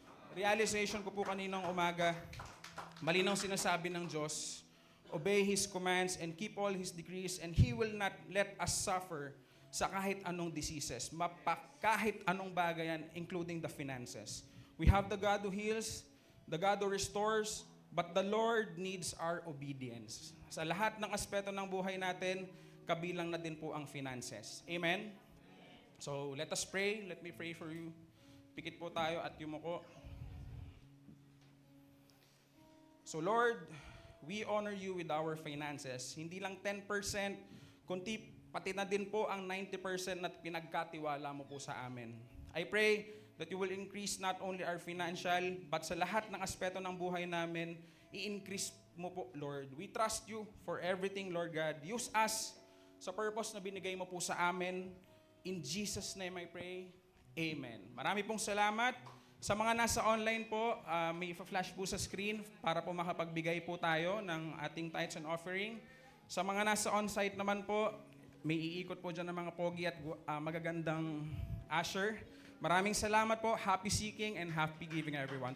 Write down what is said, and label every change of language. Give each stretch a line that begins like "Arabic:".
Filipino: Realization ko po kaninang umaga, malinaw sinasabi ng Diyos,
English: obey His commands and keep all His decrees, and He will not let us suffer
Filipino: sa kahit anong diseases, kahit anong bagay yan,
English: including the finances. We have the God who heals, the God who restores, but the Lord needs our obedience.
Filipino: Sa lahat ng aspeto ng buhay natin, kabilang na din po ang finances.
English: Amen? So, let us pray. Let me pray for you.
Filipino: Pikit po tayo at yumuko.
English: So, Lord, we honor you with our finances.
Filipino: Hindi lang 10%, kundi pati na din po ang 90% na pinagkatiwala mo po sa amin.
English: I pray that you will increase not only our financial, but
Filipino: sa lahat ng aspeto ng buhay namin, i-increase mo po, Lord.
English: We trust you for everything, Lord God.
Filipino: Use us sa purpose na binigay mo po sa amin.
English: In Jesus' name I pray. Amen.
Filipino: Marami pong salamat. Sa mga nasa online po, may flash po sa screen para po makapagbigay po tayo ng ating tithes and offering. Sa mga nasa on-site naman po, may iikot po dyan ng mga pogi at magagandang usher. Maraming salamat po.
English: Happy seeking and happy giving, everyone.